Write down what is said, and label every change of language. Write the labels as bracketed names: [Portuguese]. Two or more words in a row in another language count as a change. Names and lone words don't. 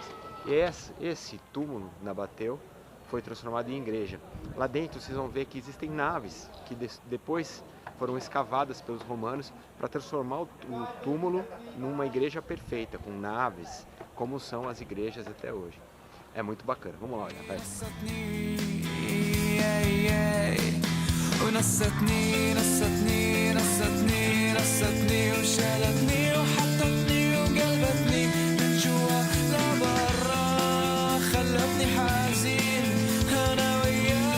[Portuguese] E esse túmulo nabateu foi transformado em igreja. Lá dentro vocês vão ver que existem naves que depois foram escavadas pelos romanos para transformar o túmulo numa igreja perfeita, com naves, como são as igrejas até hoje. É muito bacana. Vamos lá, olha, vai. [Arabic] ونستني نستني نستني نستني وشالتني وحطتني وقلبتني من جوا لبرا خلتني حزين انا وياك